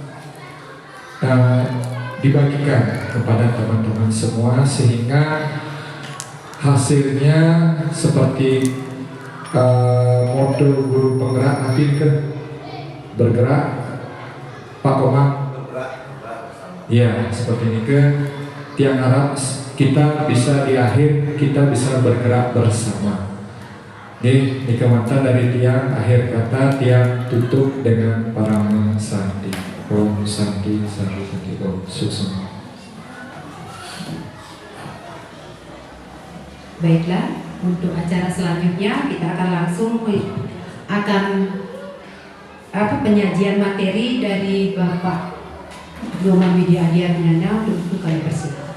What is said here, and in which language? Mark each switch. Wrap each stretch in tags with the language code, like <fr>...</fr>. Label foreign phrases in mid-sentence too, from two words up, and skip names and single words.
<id>dibagikan kepada teman-teman semua, sehingga hasilnya seperti model guru penggerak nanti bergerak Pak Komang, ya seperti ini tiang harap kita bisa di akhir kita bisa bergerak bersama. Ini kemantan dari tiang akhir kata, tiang tutup dengan parama santi.</id> <sa>Om santi santi santi om suksema.</sa> <id>Baiklah, untuk acara selanjutnya kita akan langsung penyajian materi dari Bapak Nyoman Widya Adi Atnyana. Untuk kami persilakan.</id>